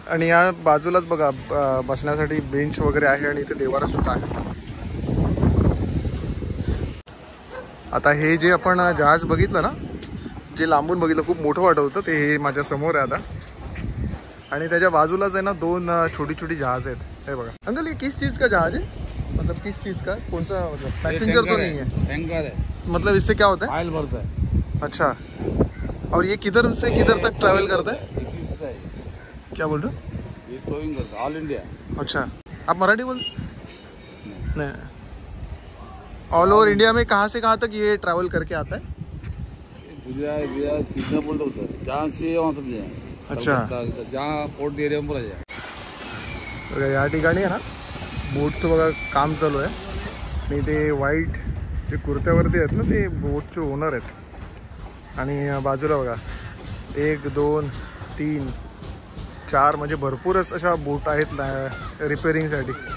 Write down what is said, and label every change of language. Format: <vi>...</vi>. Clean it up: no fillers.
<mr>आणि या बाजूलाच बघा बसण्यासाठी बेंच वगैरे आहे आणि इथे देवारा सुद्धा आहे. आता हे जे आपण जहाज बघितलं ना, जे लांबून बघितलं खूप मोठं वाटत होतं, ते हे माझ्या समोर आहे आता. आणि त्याच्या बाजूलाच आहे ना 2 छोटी छोटी जहाज आहेत. हे बघा अंकल,</mr> <hi>ये किस चीज़ का जहाज है? मतलब किस चीज़ का, कौन सा, मतलब पैसेंजर तो नहीं है? टैंकर है. मतलब इससे क्या होता है? ऑयल भरता है. अच्छा, और ये किधर से किधर तक ट्रैवल करता है? क्या बोल रहे हो? ये टोइंग करता है ऑल इंडिया. अच्छा, आप मराठी बोल? नहीं, ऑल ओवर इंडिया में कहाँ से कहाँ तक ये ट्रैवल करके आता है? गुजरात कितना बोलता होता है, जहाँ से वहाँ सब जाए. अच्छा, जहाँ पोर्ट एरिया में जाए.</hi> <mr>या ठिकाणी आहे ना बोटचं बघा काम चालू आहे. आणि ते व्हाईट जे कुर्त्यावरती आहेत ना, ते बोटचे ओनर आहेत. आणि बाजूला बघा 1 2 3 4 म्हणजे भरपूरच अशा बोट आहेत रिपेअरिंगसाठी.</mr>